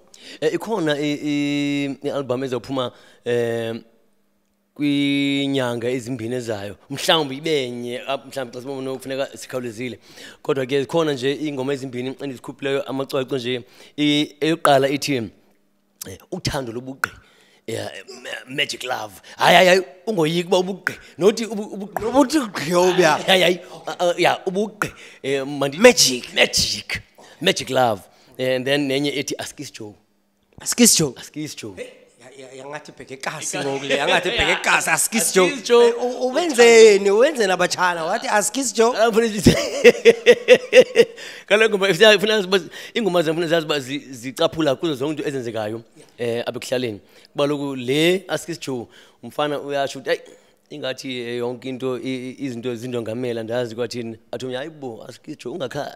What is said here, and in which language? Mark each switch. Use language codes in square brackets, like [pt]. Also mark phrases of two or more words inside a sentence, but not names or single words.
[xh] ikhona i-album ezophuma kwinyanga ezimbini ezayo mhlawumbe ibenye mhlawumbe xa sibona ukufuneka sikhawulezile kodwa ke khona nje ingoma ezimbini endizikhuphileyo amacwecwe nje eyoqala ithi uthando lobugqi [en] magic love [xh] hayi ungoyiki ba ubugqi nothi ubuthi gqiyobya hayi ubugqi [en] magic love and then [xh] nenye ethi askis Joe yangathi bheke kasi ngoku le yangathi bheke kasi askis Joe uwenzeni abatshana wathi askis Joe kaloku ingoma zamfuna zazi zicaphula kuzo zonke into ezenzekayo abekuhlaleni kuba lokhu le askis Joe umfana uyasho ukuthi ingathi yonke into izinto zindongamela ndazi kwathini athi hayibo askis Joe ungakhali